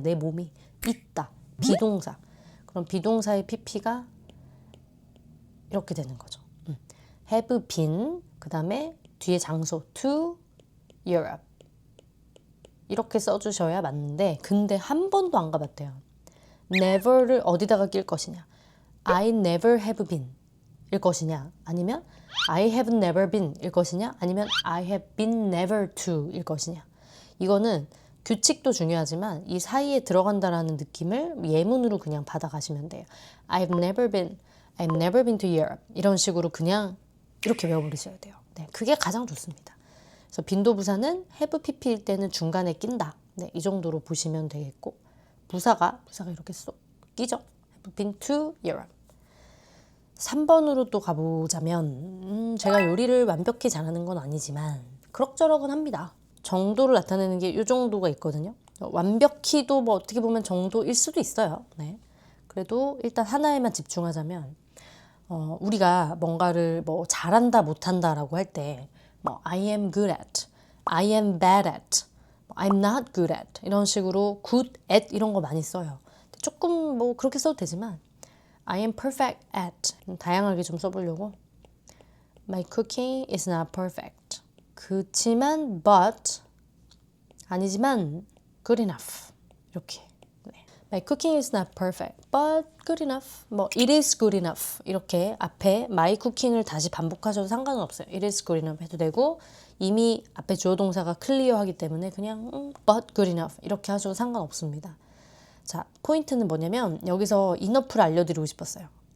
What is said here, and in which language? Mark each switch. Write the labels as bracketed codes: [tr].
[ko] 내 몸이 있다. 비동사. 그럼 비동사의 pp가 이렇게 되는 거죠. [en] have been, [ko] 그 다음에 뒤에 장소 [en] to Europe [ko] 이렇게 써주셔야 맞는데 근데 한 번도 안 가봤대요. never를 어디다가 낄 것이냐. [en] I never have been [ko] 일 것이냐, 아니면 [en] I have never been [ko] 일 것이냐, [en] 아니면 I have been never to 일 것이냐. [ko] 이거는 규칙도 중요하지만 이 사이에 들어간다라는 느낌을 예문으로 그냥 받아가시면 돼요. [en] I've never been to Europe [ko] 이런 식으로 그냥 이렇게 외워버리셔야 돼요. 네, 그게 가장 좋습니다. 그래서 빈도부사는 have pp일 때는 중간에 낀다. 네, 이 정도로 보시면 되겠고, 부사가 이렇게 쏙 끼죠. [en] have been to Europe. [ko] 3번으로 또 가보자면 제가 요리를 완벽히 잘하는 건 아니지만 그럭저럭은 합니다. 정도를 나타내는 게 이 정도가 있거든요. 완벽히도 뭐 어떻게 보면 정도일 수도 있어요. 네. 그래도 일단 하나에만 집중하자면 우리가 뭔가를 뭐 잘한다 못한다라고 할 때 뭐 [en] I am good at, [ko] I am bad at, I'm not [en] good at [ko] 이런 식으로 good at 이런 거 많이 써요. 조금 뭐 그렇게 써도 되지만 [en] I am perfect at [ko] 다양하게 좀 써보려고 [en] My cooking is not perfect. [ko] 그치만 but 아니지만 [en] good enough [ko] 이렇게. [en] My cooking is not perfect, but good enough. [ko] 뭐 [en] it is good enough [ko] 이렇게 앞에 my cooking을 다시 반복하셔도 상관은 없어요. [en] It is good enough [ko] 해도 되고 이미 앞에 주어 동사가 클리어하기 때문에 그냥 [en] but good enough [ko] 이렇게 하셔도 상관없습니다. 자, 포인트는 뭐냐면 여기서 enough를 알려드리고 싶었어요.